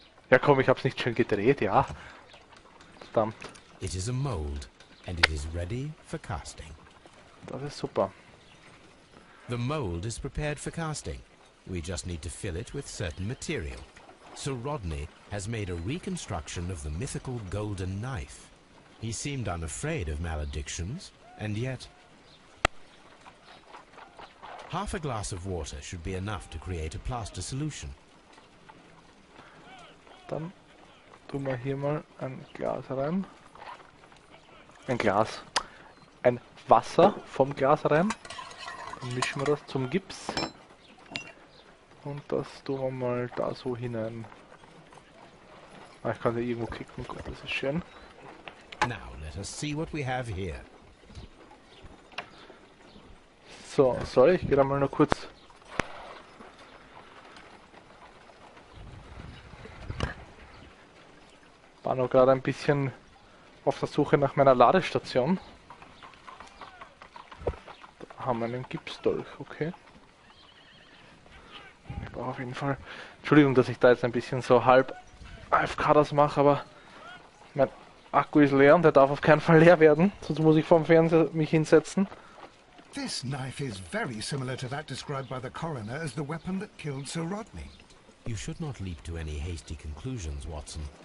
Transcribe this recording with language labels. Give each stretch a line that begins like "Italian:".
German: Ja komm, ich hab's nicht schön gedreht, ja. Verdammt.
English: It is a mold, and it is ready for casting.
German: Das ist super.
English: The mold is prepared for casting. We just need to fill it with certain material. Sir Rodney has made a reconstruction of the mythical golden knife. He seemed unafraid of maledictions, and yet... Half a glass of water should be enough to create a plaster solution.
German: Dann tun wir hier mal ein Glas rein. Ein Glas. Ein Wasser vom Glas rein. Dann mischen wir das zum Gips. Und das tun wir mal da so hinein. Ah, ich kann ja irgendwo klicken. Gut, das ist schön.
English: Now let us see what we have here.
German: So, sorry, ich gehe da mal noch kurz. War noch gerade ein bisschen auf der Suche nach meiner Ladestation. Da haben wir einen Gipsdolch, okay. Ich brauche auf jeden Fall... Entschuldigung, dass ich da jetzt ein bisschen so halb AFK das mache, aber mein Akku ist leer und der darf auf keinen Fall leer werden, sonst muss ich vorm Fernseher mich hinsetzen.
English: This knife is very similar to that described by the coroner as the weapon that killed Sir Rodney. You should not leap to any hasty conclusions, Watson.